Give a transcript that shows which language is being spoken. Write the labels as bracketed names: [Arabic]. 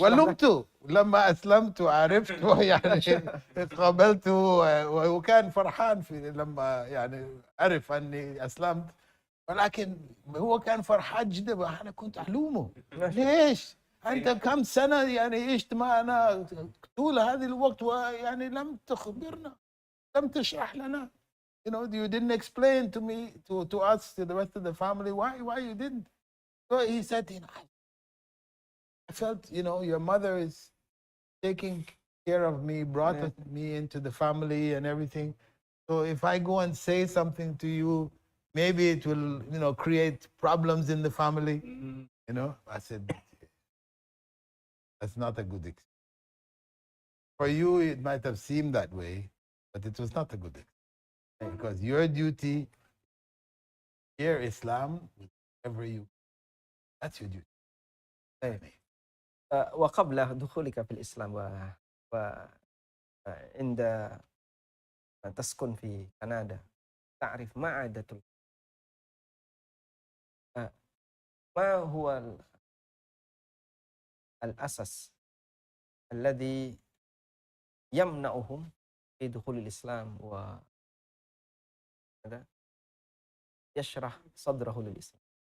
[Arabic] ولمت لما أسلمت وعرفت يعني قابلته وكان فرحان في لما يعني عرف أني أسلمت. ولكن هو كان فرحان جدا. أنا كنت ألومه ليش أنت كم سنة يعني عشت معنا طول هذه الوقت ويعني لم تخبرنا لم تشرح لنا. [English] You know, you didn't explain to me, to us, to the rest of the family, why you didn't. So he said, you know, I felt, you know, your mother is taking care of me, brought me into the family and everything. So if I go and say something to you, maybe it will, you know, create problems in the family. You know, I said, that's not a good experience. For you, it might have seemed that way, but it was not a good experience. Because your duty, share Islam with whoever you. That's your duty. [Arabic] وقبل دخولك في الإسلام وعند تسكن في كندا تعرف ما عادة ما هو الأساس الذي يمنعهم في دخول الإسلام يشرح صدره للإسلام.